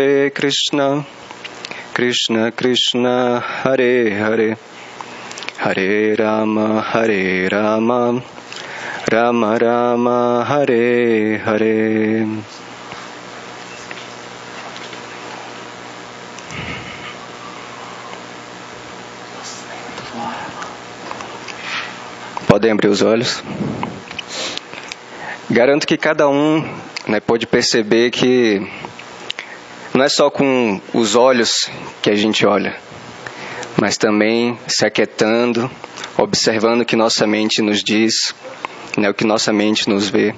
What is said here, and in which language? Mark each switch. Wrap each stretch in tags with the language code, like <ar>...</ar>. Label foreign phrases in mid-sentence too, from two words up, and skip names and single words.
<sa>कृष्ण कृष्ण हरे हरे हरे राम राम राम हरे हरे Rama Rama Rama Hare Hare.</sa> <pt>Podem abrir os olhos. Garanto que cada um, pode perceber que não é só com os olhos que a gente olha, mas também se aquietando, observando o que nossa mente nos diz, o que nossa mente nos vê.</pt>